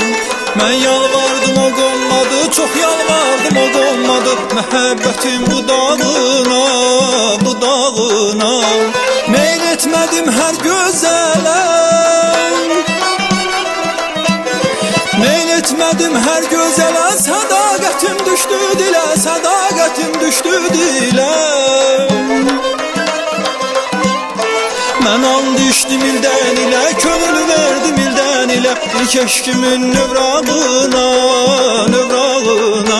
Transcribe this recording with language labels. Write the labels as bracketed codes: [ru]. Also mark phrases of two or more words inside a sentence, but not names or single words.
[tr] Ben yalvardım o olmadı, çok yalvardım o olmadı. [az] Məhəbbətim budağına, budağına. [tr] Meyl etmedim her gözələ, meyl etmedim her gözələ. [az] Sədaqətim düşdü dilə, sədaqətim düşdü dilə. Mən and içdim ildən ilə, könül verdim ildən ilə. İlk eşkimin növrağına, növrağına.